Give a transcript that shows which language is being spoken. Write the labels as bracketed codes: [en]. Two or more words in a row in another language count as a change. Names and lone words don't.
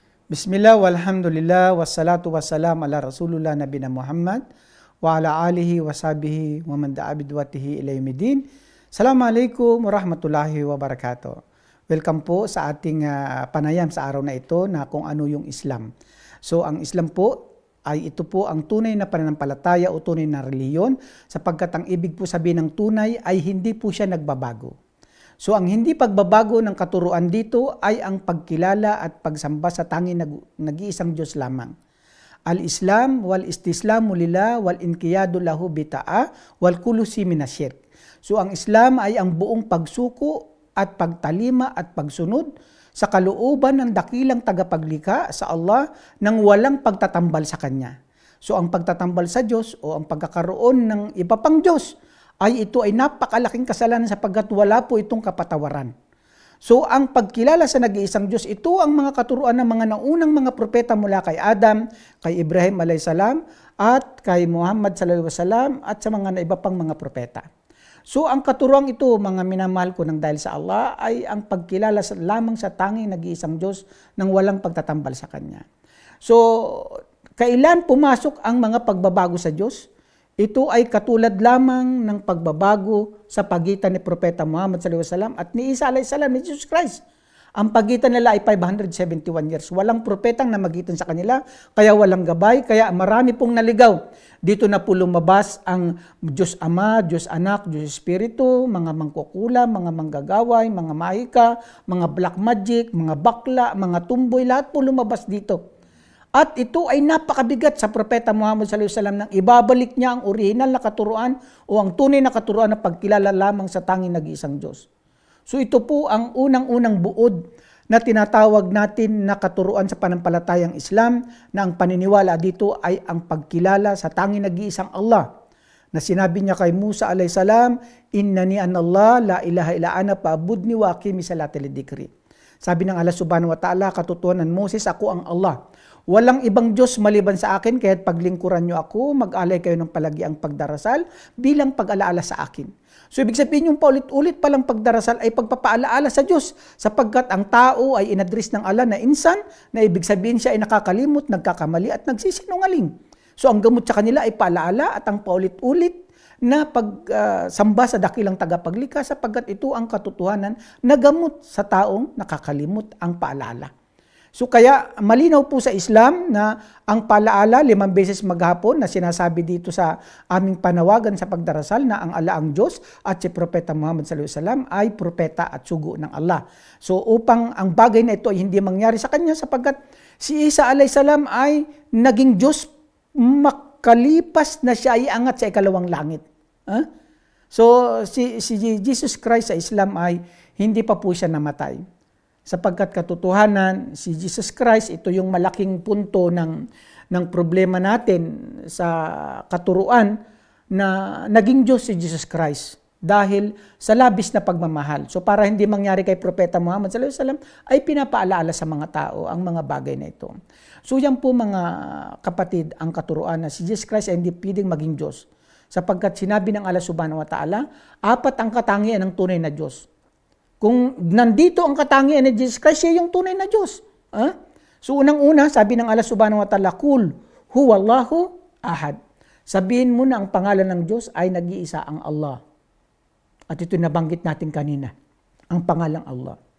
[ar] بسم الله والحمد لله والصلاة والسلام على رسول الله نبينا محمد وعلى آله وصحبه ومن دعا بدعوته إلى يوم الدين. السلام عليكم ورحمة الله وبركاته. [tl] Welcome po sa ating panayam sa araw na ito na kung ano yung Islam. So ang Islam po ay ito po ang tunay na pananampalataya o tunay na reliyon sapagkat ang ibig po sabihin ng tunay ay hindi po siya nagbabago. So ang hindi pagbabago ng katuruan dito ay ang pagkilala at pagsamba sa tanging nag-iisang Diyos lamang. [ar] الإسلام والاستسلام لله والانقياد له بالطاعة والخلوص من الشرك. [tl] So ang Islam ay ang buong pagsuko at pagtalima at pagsunod sa kalooban ng dakilang tagapaglikha sa Allah nang walang pagtatambal sa Kanya. So ang pagtatambal sa Diyos o ang pagkakaroon ng iba pang Diyos ay ito ay napakalaking kasalanan sapagkat wala po itong kapatawaran. So ang pagkilala sa nag-iisang Diyos, ito ang mga katuruan ng mga naunang mga propeta mula kay Adam, kay Ibrahim alayhisalam, at kay Muhammad [ar] صلى الله عليه وسلم, [tl] at sa mga iba pang mga propeta. So ang katuruan ito, mga minamahal ko ng dahil sa Allah, ay ang pagkilala lamang sa tanging nag-iisang Diyos nang walang pagtatambal sa Kanya. So kailan pumasok ang mga pagbabago sa Diyos? Ito ay katulad lamang ng pagbabago sa pagitan ni Propeta Muhammad [ar] صلى الله عليه وسلم [tl] at ni Isa [ar] عليه السلام, [tl] ni Jesus Christ. Ang pagitan nila ay 571 years. Walang propetang namagitan sa kanila, kaya walang gabay, kaya marami pong naligaw. Dito na po lumabas ang Diyos Ama, Diyos Anak, Diyos Espiritu, mga mangkukula, mga manggagaway, mga mahika, mga [en] black magic, [tl] mga bakla, mga tumboy, lahat po lumabas dito. At ito ay napakabigat sa Propeta Muhammad [ar] صلى الله عليه وسلم [tl] nang ibabalik niya ang orihinal na katuruan o ang tunay na katuruan na pagkilala lamang sa tanging nag-iisang Diyos. So ito po ang unang-unang buod na tinatawag natin na katuruan sa panampalatayang Islam na ang paniniwala dito ay ang pagkilala sa tanging nag-iisang Allah. Na sinabi niya kay Musa [ar] عليه السلام, "إنني أنا الله لا إله إلا أنا فاعبدني وأقم الصلاة لذكري." [tl] Sabi ng Allah [ar] سبحانه وتعالى, [tl] katotohanan Moses, ako ang Allah. Walang ibang Diyos maliban sa akin, kaya't paglingkuran nyo ako, mag-alay kayo ng palagiang pagdarasal bilang pag-alaala sa akin. So ibig sabihin yung paulit-ulit palang pagdarasal ay pagpapaalaala sa Diyos sapagkat ang tao ay inadres ng Allah na insan na ibig sabihin siya ay nakakalimot, nagkakamali at nagsisinungaling. So ang gamot sa kanila ay paalaala at ang paulit-ulit na pagsamba sa dakilang tagapaglikha sapagkat ito ang katotohanan na gamot sa taong nakakalimot ang paalala. So kaya malinaw po sa Islam na ang paalaala 5 beses maghapon na sinasabi dito sa aming panawagan sa pagdarasal na ang Allah ang Diyos at si Propeta Muhammad [ar] صلى الله عليه وسلم [tl] ay propeta at sugo ng Allah. So upang ang bagay na ito ay hindi mangyari sa kanya sapagkat si Isa [ar] عليه السلام [tl] ay naging Diyos makalipas na siya ay angat sa ikalawang langit. So si Jesus Christ sa Islam ay hindi pa po siya namatay. Sapagkat katotohanan, si Jesus Christ, ito yung malaking punto ng problema natin sa katuruan na naging Diyos si Jesus Christ dahil sa labis na pagmamahal. So para hindi mangyari kay Propeta Muhammad [ar] صلى الله عليه وسلم [tl] ay pinapaalaala sa mga tao ang mga bagay na ito. So yan po mga kapatid ang katuruan na si Jesus Christ ay hindi pwedeng maging Diyos. Sapagkat sinabi ng Allah [ar] سبحانه وتعالى, [tl] 4 ang katangian ng tunay na Diyos. Kung nandito ang katangian ni Jesus Christ, siya yung tunay na Diyos. So unang-una, sabi ng Allah [ar] سبحانه وتعالى, "قل هو الله أحد." [tl] Sabihin mo na ang pangalan ng Diyos ay nag-iisa ang Allah. At ito nabanggit natin kanina, ang pangalang Allah.